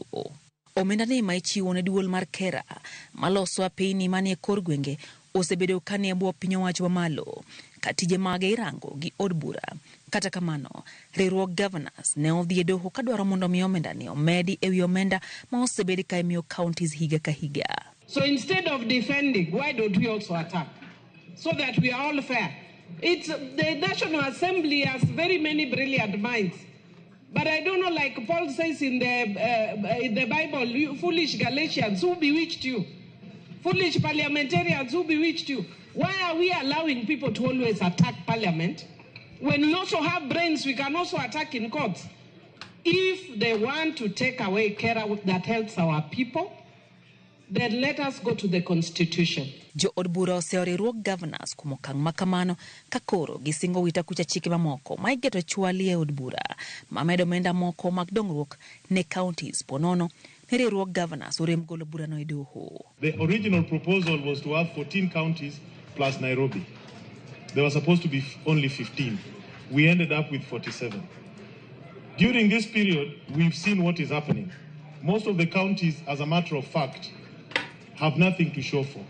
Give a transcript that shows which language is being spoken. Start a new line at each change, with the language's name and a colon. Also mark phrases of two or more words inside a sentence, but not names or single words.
Luo (Kenya and Tanzania): Omenda ni ma ichiwo ne duol mar kera maloso apeyni manie kor gwenge osebedo kanie bwo piny owacho mamalo ka tije mage irango gi od bura. Kata kamano, riwruok gavanas ne odhi e doho kadwaro mondo mi omenda ni omedi ewi omenda ma osebedi ka imiyo counties higa ka higa.
English: So instead of defending, why don't we also attack? So that we are all fair. The National Assembly has very many brilliant minds. But I don't know, like Paul says in the Bible, you foolish Galatians, who bewitched you? Foolish parliamentarians, who bewitched you? Why are we allowing people to always attack parliament? When we also have brains, we can also attack in courts. If they want to take away care that helps our people, then let us go to the constitution.
Luo (Kenya and Tanzania): Jo od bura oseo riwruok gavanas kuom okang' makamano ka koro gisingo wita kucha chike mamoko ma igeto chwali e od bura mamedo omenda moko mag dongruok ne counties ponono ne riwruok gavanas orem golo bura no e doho.
English: The original proposal was to have 14 counties plus Nairobi. There were supposed to be only 15. We ended up with 47. During this period, we've seen what is happening. Most of the counties, as a matter of fact, have nothing to show for.